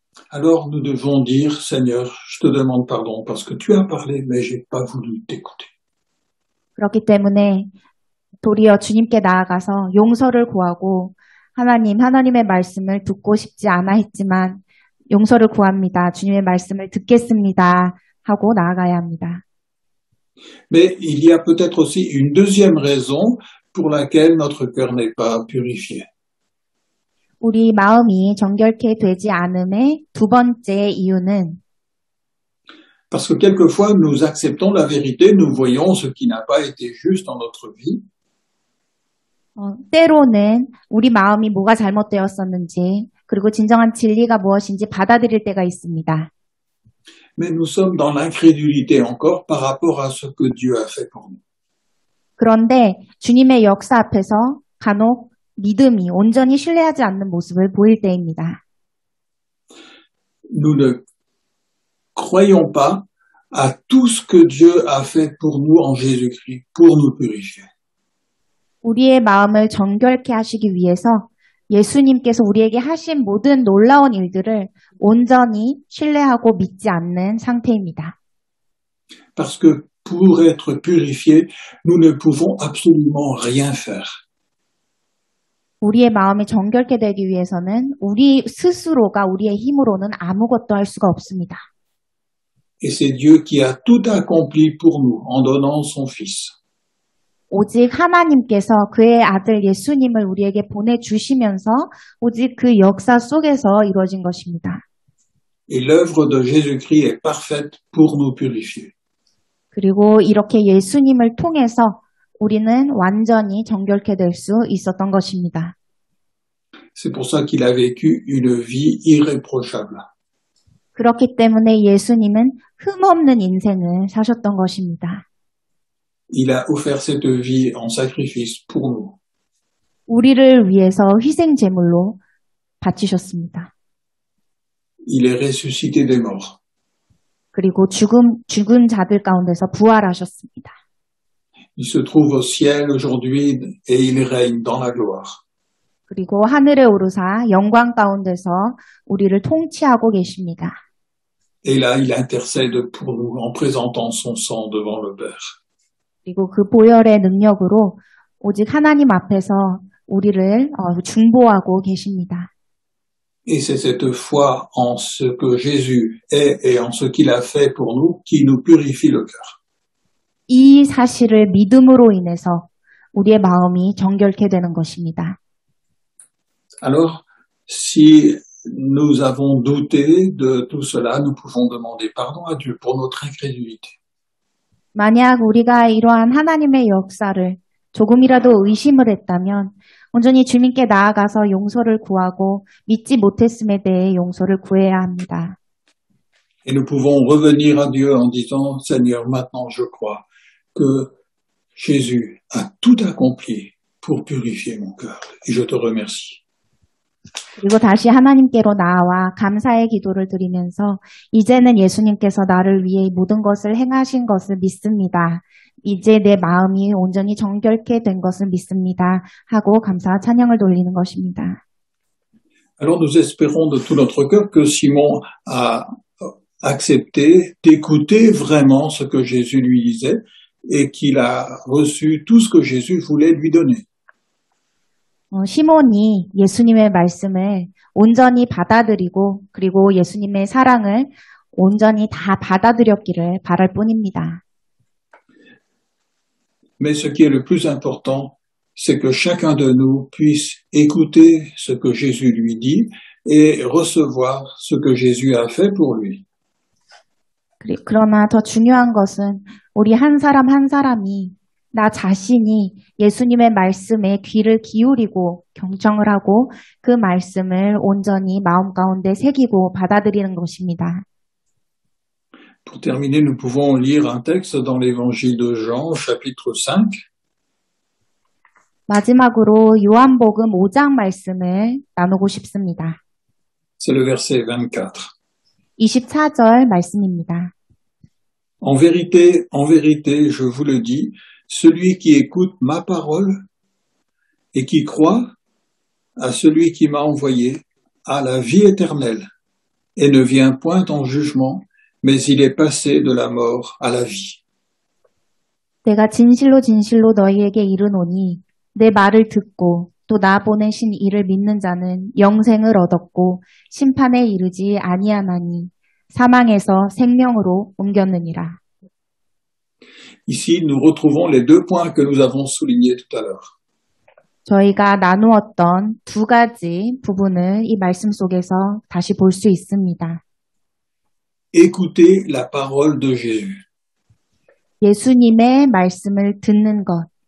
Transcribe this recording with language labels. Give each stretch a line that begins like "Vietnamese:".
French: Alors nous devons dire, Seigneur, je te demande pardon parce que tu as parlé, mais j'ai pas voulu t'écouter.
Korean: 그렇기 때문에 도리어 주님께 나아가서 용서를 구하고 하나님의 말씀을 듣고 싶지 않아 했지만 용서를 구합니다. 주님의 말씀을 듣겠습니다. 하고 나아가야 합니다.
French: Mais il y a peut-être aussi une deuxième raison pour laquelle notre cœur n'est pas purifié.
Korean: 우리 마음이 정결케 되지 않음의 두 번째 이유는
French: Parce que quelquefois, nous acceptons la vérité, nous voyons ce qui n'a pas été juste dans notre vie,
Korean: 때로는 우리 마음이 뭐가 잘못되었었는지 그리고 진정한 진리가 무엇인지 받아들일 때가 있습니다.
French: mais nous sommes dans l'incrédulité encore par rapport à ce que Dieu a fait pour nous.
Korean: 그런데 주님의 역사 앞에서 간혹 믿음이 온전히 신뢰하지 않는 모습을 보일 때입니다.
French: Nous ne croyons pas à tout ce que Dieu a fait pour nous en Jésus-Christ, pour nous purifier.
Korean: 우리의 마음을 정결케 하시기 위해서 예수님께서 우리에게 하신 모든 놀라운 일들을 온전히 신뢰하고 믿지 않는 상태입니다.
French: Parce que pour être purifiés, nous ne pouvons absolument rien faire.
Korean: 우리의 마음이 정결케 되기 위해서는 우리 스스로가 우리의 힘으로는 아무것도 할 수가 없습니다.
French: Et c'est Dieu qui a tout accompli pour nous en donnant son Fils.
Korean: 오직 하나님께서 그의 아들 예수님을 우리에게 보내주시면서 오직 그 역사 속에서 이루어진 것입니다.
French: Et l'œuvre de Jésus-Christ est parfaite pour nous purifier.
Korean: 그리고 이렇게 예수님을 통해서 우리는 완전히 정결케 될 수 있었던 것입니다.
French: C'est pour ça qu'il a vécu une vie irréprochable.
Korean: 그렇기 때문에 예수님은 흠없는 인생을 사셨던 것입니다.
French: Il a offert cette vie en sacrifice pour nous.
Korean: 우리를 위해서 희생 제물로 바치셨습니다.
French: Il est ressuscité des morts.
Korean: 그리고 죽은 자들 가운데서 부활하셨습니다.
French: Il se trouve au ciel aujourd'hui et il règne dans la gloire.
Korean: 그리고 하늘에 오르사 영광 가운데서 우리를 통치하고 계십니다.
French: Et là, il intercède pour nous en présentant son sang devant le Père.
Korean: 그리고 그 보혈의 능력으로 오직 하나님 앞에서 우리를 중보하고 계십니다.
French: Et c'est cette foi en ce que Jésus est et en ce qu'il a fait pour nous qui nous purifie le cœur.
Korean: 이 사실을 믿음으로 인해서 우리의 마음이 정결케 되는 것입니다.
French: Alors, si nous avons douté de tout cela, nous pouvons demander pardon à Dieu pour notre incrédulité.
Korean: 만약 우리가 이러한 하나님의 역사를 조금이라도 의심을 했다면 온전히 주님께 나아가서 용서를 구하고 믿지 못했음에 대해 용서를 구해야 합니다.
French: Et nous pouvons revenir à Dieu en disant, Seigneur, maintenant je crois que Jésus a tout accompli pour purifier mon cœur. Et je te remercie.
Korean: 그리고 다시 하나님께로 나아와 감사의 기도를 드리면서 이제는 예수님께서 나를 위해 모든 것을 행하신 것을 믿습니다. 이제 내 마음이 온전히 정결케 된 것을 믿습니다. 하고 감사와 찬양을 돌리는 것입니다.
French: Alors nous espérons de tout notre cœur que Simon a accepté d'écouter vraiment ce que Jésus lui disait et qu'il a reçu tout ce que Jésus voulait lui donner.
Korean: 시몬이 예수님의 말씀을 온전히 받아들이고 그리고 예수님의 사랑을 온전히 다 받아들였기를 바랄 뿐입니다.
French: Mais ce qui est le plus important, c'est que chacun de nous puisse écouter ce que Jésus lui dit et recevoir ce que Jésus a fait pour lui.
Korean: 그러나 더 중요한 것은 우리 한 사람 한 사람이 나 자신이 예수님의 말씀에 귀를 기울이고 경청을 하고 그 말씀을 온전히 마음 가운데 새기고 받아들이는 것입니다.
French: Pour terminer, nous pouvons lire un texte dans l'évangile de Jean, chapitre 5.
Korean: 마지막으로 요한복음 5장 말씀을 나누고 싶습니다.
French: C'est le verset 24.
Korean: 24절 말씀입니다.
French: En vérité, je vous le dis, celui qui écoute ma parole et qui croit à celui qui m'a envoyé a la vie éternelle et ne vient point en jugement, mais il est passé de la mort à la vie.
Korean: 내가 진실로 진실로 너희에게 이르노니 내 말을 듣고 또 나 보내신 이를 믿는 자는 영생을 얻었고 심판에 이르지 아니하나니 사망에서 생명으로 옮겼느니라.
French: Ici, nous retrouvons les deux points que nous avons soulignés tout à l'heure.
Korean: 저희가 나누었던 두 가지 부분을 이 말씀 속에서 다시 볼 수 있습니다.
French: Écouter la parole de Jésus.
Korean: 예수님의 말씀을 듣는 것.